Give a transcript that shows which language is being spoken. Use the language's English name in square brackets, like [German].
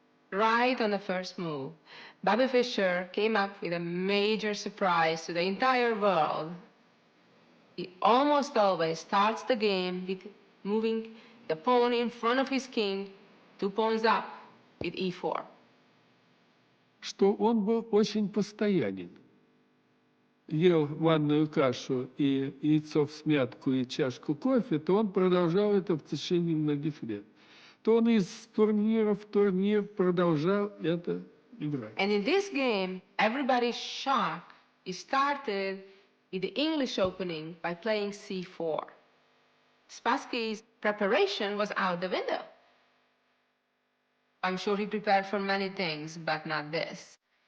[English] Right on the first move, Bobby Fischer came up with a major surprise to the entire world. He almost always starts the game with moving the pawn in front of his king 2 pawns up with e4. [Russian] Что он был очень постоянен. Ел манную кашу и яйцо всмятку и чашку кофе, то он продолжал это в течение многих лет. То он из турнира в турнир продолжал это [English] And in this game, everybody's shock started with the English opening by playing c4. Spassky's preparation was out the window. I'm sure he prepared for many things, but not this.